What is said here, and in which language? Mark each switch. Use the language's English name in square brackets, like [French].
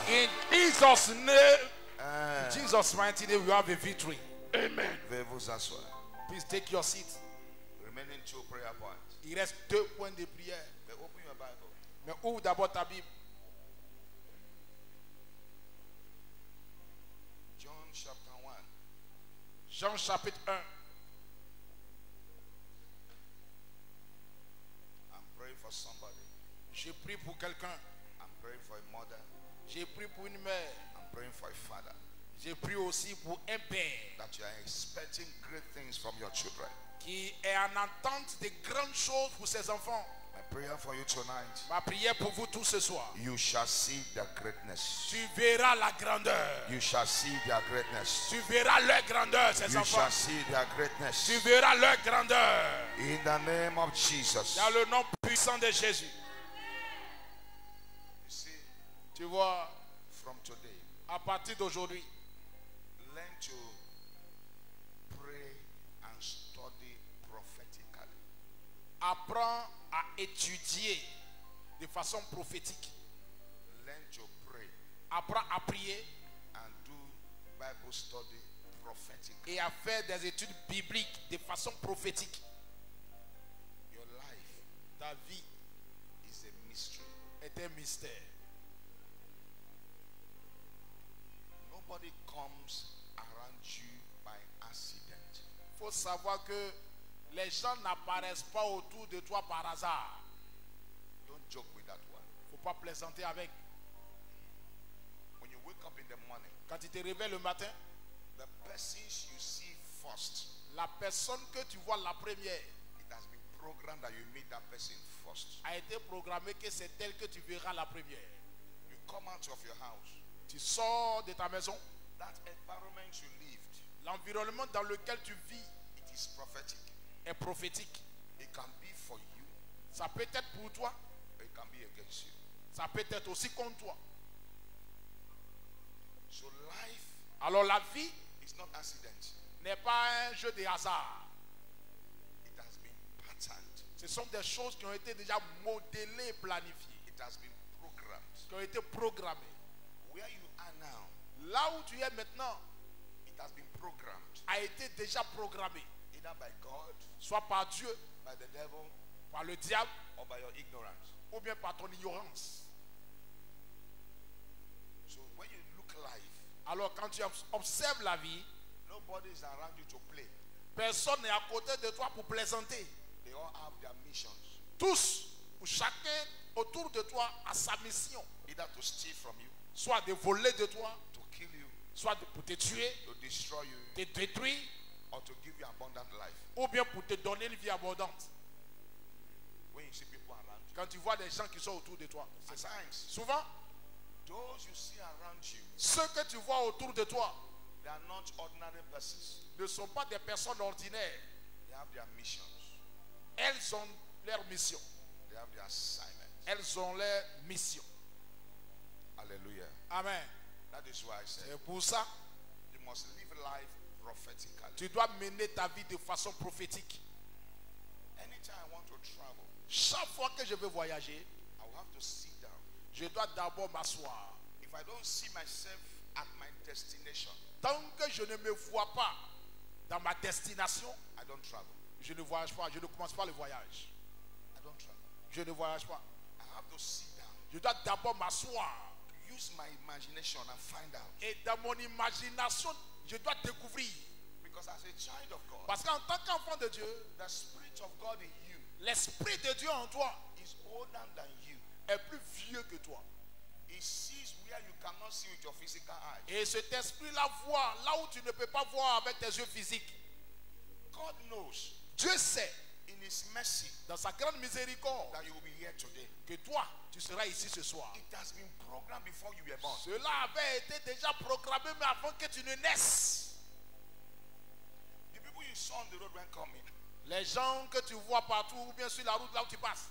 [English] In Jesus' name, in Jesus' mighty name, we have a victory. Amen. [French] Veuillez vous asseoir. [English] Please take your seat. Remaining 2 prayer points. [French] Il reste 2 points de prière. [English] But open your Bible. [French] Mais ouvre d'abord ta Bible. [English] John chapter 1. [French] Jean chapitre 1. [English] I'm praying for somebody. [French] J'ai prié pour quelqu'un. [English] I'm praying for a mother. [French] J'ai prié pour une mère. [English] I'm praying for a father. [French] J'ai prié aussi pour un père [English] That you are expecting great things from your children. [French] qui est en attente de grandes choses pour ses enfants. [English] My prayer for you tonight. [French] Ma prière pour vous tous ce soir. [English] You shall see their greatness. [French] Tu verras la grandeur. [English] You shall see their greatness. [French] Tu verras leur grandeur, ces [English] You [French] enfants. [English] shall see their greatness. [French] Tu verras leur grandeur. [English] In the name of Jesus. [French] Dans le nom puissant de Jésus. [English] You see, [French] Tu vois, [English] from today, [French] à partir d'aujourd'hui, [English] learn to pray and study prophetically. [French] apprends à étudier de façon prophétique. [English] Learn to pray [French] Apprends à prier [English] and do Bible study prophetically. [French] et à faire des études bibliques de façon prophétique. [English] Your life [French] Ta vie [English] is a mystery. [French] est un mystère. [English] Nobody comes around you by accident. [French] Il faut savoir que les gens n'apparaissent pas autour de toi par hasard. [English] Don't joke with that one. [French] Il ne faut pas plaisanter avec. [English] When you wake up in the morning, [French] Quand tu te réveilles le matin, [English] the persons you see first, [French] la personne que tu vois la première [English] it has been programmed that you meet that person first. [French] a été programmée que c'est elle que tu verras la première. [English] You come out of your house. [French] Tu sors de ta maison, [English] That environment you lived, [French] l'environnement dans lequel tu vis [English] it is prophetic. [French] est prophétique. [English] It can be for you, [French] Ça peut être pour toi, [English] or it can be against you. [French] ça peut être aussi contre toi. [English] So life [French] Alors la vie [English] is not accident. [French] n'est pas un jeu de hasard. [English] It has been patterned. [French] Ce sont des choses qui ont été déjà modélées, planifiées, [English] It has been programmed. [French] qui ont été programmées. [English] Where you are now, [French] Là où tu es maintenant [English] it has been programmed. [French] a été déjà programmé, [English] Either by God, [French] soit par Dieu, [English] by the devil, [French] par le diable, [English] or by your ignorance. [French] ou bien par ton ignorance. [English] So when you look life, [French] Alors quand tu observes la vie, [English] nobody is around you to play. [French] personne n'est à côté de toi pour plaisanter. [English] They all have their missions. [French] Tous, ou chacun autour de toi a sa mission. [English] Either to steal from you, [French] Soit de voler de toi, [English] to kill you, [French] soit pour te tuer, [English] to destroy you, [French] te détruire, [English] or to give you abundant life. [French] ou bien pour te donner une vie abondante. [English] When you see people around you, [French] Quand tu vois des gens qui sont autour de toi, [English] at times, [French] souvent, [English] those you see around you, [French] ceux que tu vois autour de toi [English] they are not ordinary persons. [French] ne sont pas des personnes ordinaires. [English] They have their missions. [French] Elles ont leur mission. [English] They have their assignments. [French] Elles ont leur mission. Hallelujah. Amen. [English] That is why I said [French] C'est pour ça, [English] you must live life prophetically. [French] tu dois mener ta vie de façon prophétique. [English] Anytime I want to travel, [French] Chaque fois que je veux voyager, [English] I will have to sit down. [French] je dois d'abord m'asseoir. [English] If I don't see myself at my destination, [French] Tant que je ne me vois pas dans ma destination, [English] I don't travel. [French] je ne voyage pas. Je ne commence pas le voyage. [English] I don't travel. [French] Je ne voyage pas. [English] I have to sit down, [French] Je dois d'abord m'asseoir. [English] use my imagination and find out. [French] Et dans mon imagination, je dois découvrir. [English] Because as a child of God, [French] Parce qu'en tant qu'enfant de Dieu, [English] the Spirit of God in you [French] l'Esprit de Dieu en toi [English] is older than you. [French] est plus vieux que toi. [English] He sees where you cannot see with your physical eyes. [French] Et cet esprit-là voit là où tu ne peux pas voir avec tes yeux physiques. [English] God knows [French] Dieu sait [English] in His mercy [French] dans sa grande miséricorde, [English] that you will be here today. [French] que toi, tu seras ici ce soir. [English] It has been programmed before you were born. [French] Cela avait été déjà programmé, mais avant que tu ne naisses. [English] The people you saw on the road when coming, [French] Les gens que tu vois partout, ou bien sur la route là où tu passes,